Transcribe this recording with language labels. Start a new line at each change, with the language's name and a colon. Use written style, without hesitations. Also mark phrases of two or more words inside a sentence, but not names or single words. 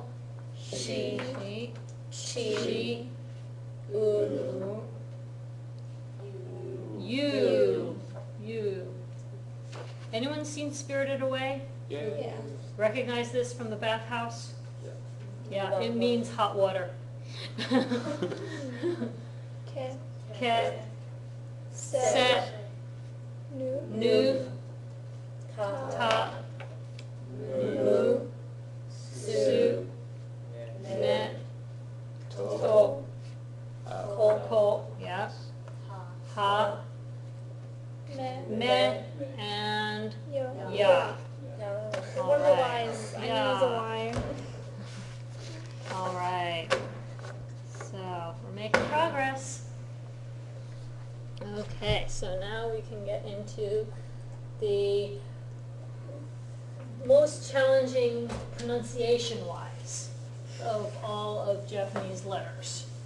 English: She. She. You. You. Anyone seen Spirited Away? Yeah. Recognize this from the bathhouse? Yeah, it means hot water.
Japanese: Ke. Set. Nu. Ta. Mu. Su. Ne. To. Ko.
English: Yeah.
Japanese: Ha. Me. And ya.
English: One of the Y's. I knew it was a Y. All right. So we're making progress. Okay, so now we can get into the most challenging pronunciation-wise of all of Japanese letters.